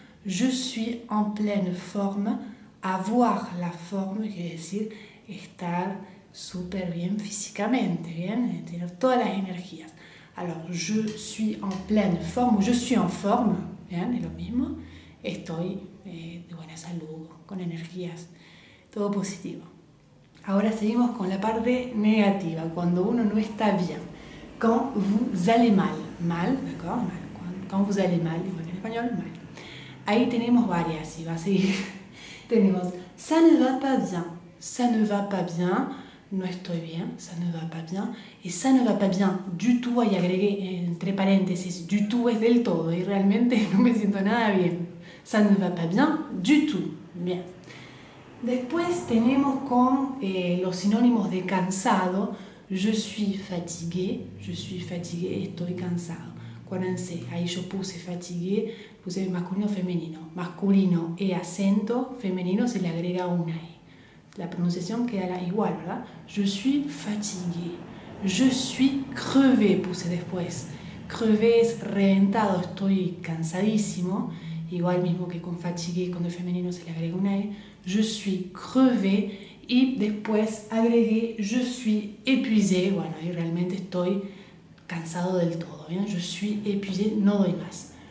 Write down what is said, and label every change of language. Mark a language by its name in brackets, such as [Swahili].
[French] Je suis en pleine forme. Avoir la forme [Spanish] quiere decir estar súper bien físicamente, bien, tener todas las energías. [French] Alors, je suis en pleine forme, je suis en forme, bien, [Spanish] es lo mismo, estoy de buena salud, con energías, todo positivo. Ahora seguimos con la parte negativa, cuando uno no está bien. [French] Quand vous allez mal, d'accord, mal. Quand vous allez mal, [Spanish] igual que en español, mal. Ahí tenemos varias y va a seguir. [French] Tenemos ça ne va pas bien, ça ne va pas bien, [Spanish] no estoy bien, [French] ça ne va pas bien, y ça ne va pas bien du tout, [Spanish] ahí agregué entre paréntesis, [French] du tout [Spanish] es del todo, y realmente no me siento nada bien. [French] Ça ne va pas bien du tout, bien. [Spanish] Después tenemos con los sinónimos de cansado, [French] je suis fatigué, [Spanish] estoy cansado. Acuérdense, ahí yo puse fatigué, puse masculino, femenino. Masculino e acento, femenino se le agrega una E. La pronunciación queda igual, ¿verdad? [French] Je suis fatigué. Je suis crevé, [Spanish] puse después. Crevé es reventado, estoy cansadísimo. Igual mismo que con fatigué, cuando es femenino se le agrega una E. [French] Je suis crevé. [Spanish] Y después agregué [French] je suis épuisé. [Spanish] Bueno, ahí realmente estoy cansado del todo, ¿bien? [French] Je suis épuisé, [Spanish] no doy más.